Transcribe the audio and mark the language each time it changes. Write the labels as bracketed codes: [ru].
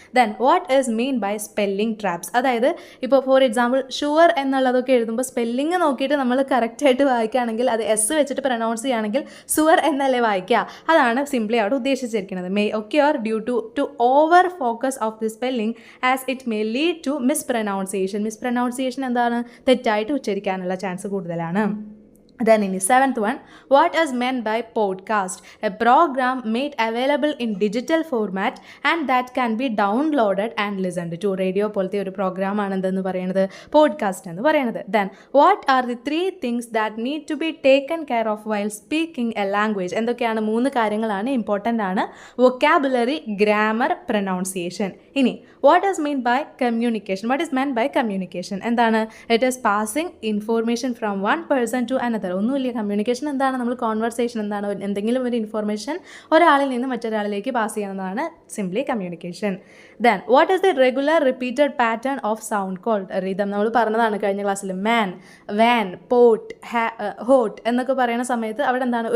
[en] Then what is mean by spelling traps? [ml] അതായത് ഇപ്പോൾ for example sure എന്നുള്ളതൊക്കെ എഴുതുമ്പോൾ സ്പെല്ലിംഗ് നോക്കിയിട്ട് നമ്മൾ കറക്റ്റായിട്ട് വായിക്കുകയാണെങ്കിൽ, അത് എസ് വെച്ചിട്ട് പ്രൊനൗൺസ് ചെയ്യുകയാണെങ്കിൽ സുവർ എന്നല്ലേ വായിക്കുക. അതാണ് സിംപ്ലി അവിടെ ഉദ്ദേശിച്ചിരിക്കുന്നത്. [en] May ഒക്കെ or due to over focus of the spelling as it may lead to mispronunciation. [ml] മിസ്പ്രൊനൗൺസിയേഷൻ എന്താണ്? തെറ്റായിട്ട് ഉച്ചരിക്കാനുള്ള ചാൻസ് കൂടുതലാണ്. [en] Then in the 7th one, what is meant by podcast? A program made available in digital format and that can be downloaded and listened to. [ml] Radio പോലത്തെ ഒരു programme ആണ് എന്തെന്ന് പറയുന്നത്? Podcast എന്ന് പറയുന്നത്. [en] Then what are the 3 things that need to be taken care of while speaking a language? [ml] എന്തൊക്കെയാണ്? 3 കാര്യങ്ങളാണ്, important ആണ്. Vocabulary, grammar, pronunciation. ഇനി [en] what is meant by communication? What is meant by communication? [ml] എന്താണ്? [en] It is passing information from one person to another. [ml] ഒന്നുമില്ല. Communication എന്താണ്? നമ്മൾ conversation എന്താണ്? എന്തെങ്കിലും ഒരു ഇൻഫോർമേഷൻ ഒരാളിൽ നിന്ന് മറ്റൊരാളിലേക്ക് പാസ് ചെയ്യുന്നതാണ് simply communication. [en] Then what is the regular repeated pattern of sound called rhythm? [ml] നമ്മൾ പറഞ്ഞതാണ് കഴിഞ്ഞ ക്ലാസ്സിൽ. മാൻ, വാൻ, പോട്ട്, ഹോട്ട് എന്നൊക്കെ പറയുന്ന സമയത്ത് അവിടെ എന്താണ്?